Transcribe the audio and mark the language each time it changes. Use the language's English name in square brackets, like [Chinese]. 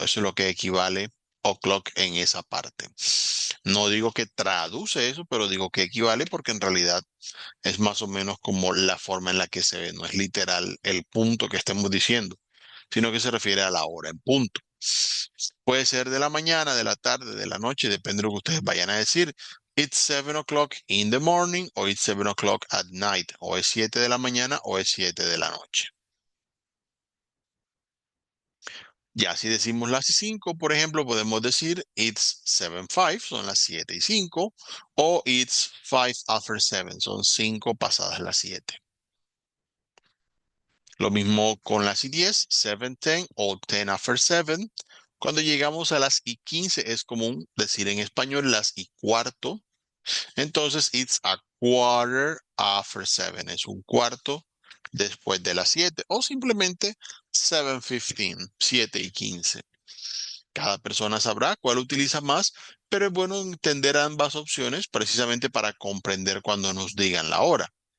[Spanish] Eso es lo que equivale o'clock en esa parte. No digo que traduce eso, pero digo que equivale porque en realidad es más o menos como la forma en la que se ve. No es literal el punto que estemos diciendo, sino que se refiere a la hora en punto. Puede ser de la mañana, de la tarde, de la noche, depende de lo que ustedes vayan a decir. [English] It's 7 o'clock in the morning o it's 7 o'clock at night. [Spanish] O es 7 de la mañana o es 7 de la noche. Ya si decimos las 5, por ejemplo, podemos decir [English] it's 7:05, [Spanish] son las 7:05, o [English] it's 5 after 7, [Spanish] son 5 pasadas las 7. Lo mismo con las y 10, 7:10 o [English] 10 after 7. [Spanish] Cuando llegamos a las y 15 es común decir en español las y cuarto. [English] Entonces, it's a quarter after 7. [Spanish] Es un cuarto después de las 7. O simplemente 7:15, 7:15. Cada persona sabrá cuál utiliza más, pero es bueno entender ambas opciones precisamente para comprender cuando nos digan la hora.